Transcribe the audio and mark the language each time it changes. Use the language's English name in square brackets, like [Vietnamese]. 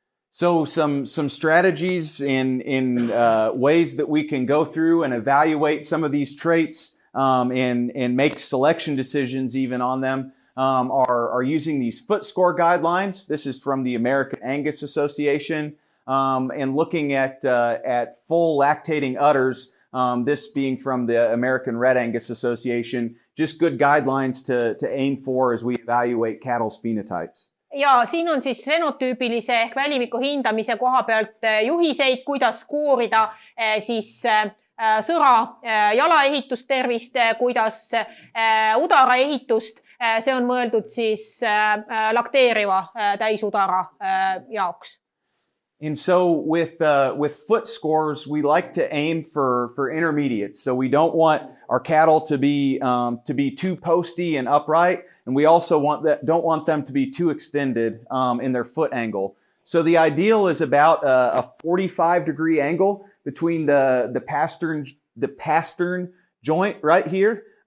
[English] So some strategies in ways that we can go through and evaluate some of these traits and make selection decisions even on them are using these foot score guidelines. This is from the American Angus Association, and looking at full lactating udders, this being from the American Red Angus Association. Just good guidelines to aim for as we evaluate cattle's phenotypes. [Estonian] Ja siin on siis fenotüübilise ehk välimiku hindamise koha pealt juhiseid, kuidas skoorida siis sõra jalaehitustervist, kuidas udara ehitust. See on mõeldud siis lakteeriva täisudara jaoks. [English] And so with foot scores, we like to aim for intermediates. So we don't want our cattle to be too posty and upright, and we also don't want them to be too extended in their foot angle. So the ideal is about a 45-degree angle between the pastern joint right here.